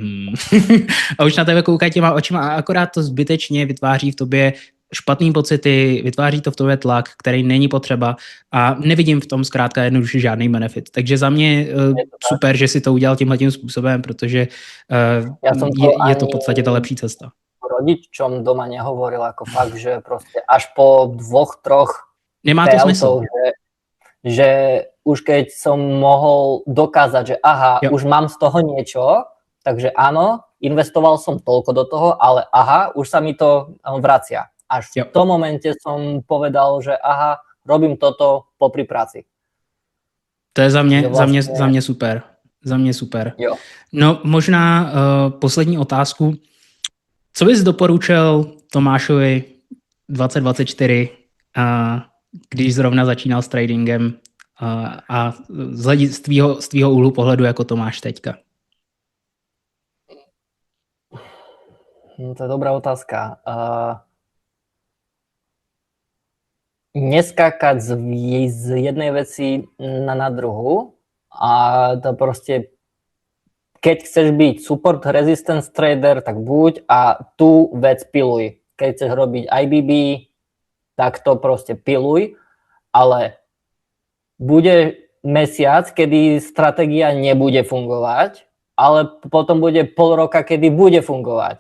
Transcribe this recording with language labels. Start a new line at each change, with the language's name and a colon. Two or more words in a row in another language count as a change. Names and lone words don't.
Czech: A už na tebe koukají těma očima a akorát to zbytečně vytváří v tobě špatný pocity, vytváří to v tobě tlak, který není potřeba a nevidím v tom zkrátka jednoduše žádný benefit. Takže za mě super, že si to udělal tímhletím způsobem, protože je to v podstatě ta lepší cesta.
Slovak: Rodičom doma nehovoril, ako fakt, že prostě až po 2-3
Czech: nemá to smysl.
Slovak: Že už keď som mohol dokázať, že aha, už mám z toho niečo, takže áno, investoval som toľko do toho, ale aha, už sa mi to vracia. Až v tom momente som povedal, že aha, robím toto popri práci.
Czech: To je za mě super. Za mě super. Jo. No možná poslední otázku. Co bys doporučil Tomášovi 2024, když zrovna začínal s tradingem a z tvýho úhlu pohledu jako Tomáš teďka? To je dobrá otázka.
Slovak: Neskákať z jednej veci na druhú a to proste keď chceš byť
English: support resistance trader,
Slovak: tak buď a tú vec piluj. Keď chceš robiť IBB, tak to proste piluj, ale bude mesiac, kedy stratégia nebude fungovať, ale potom bude pol roka, kedy bude fungovať.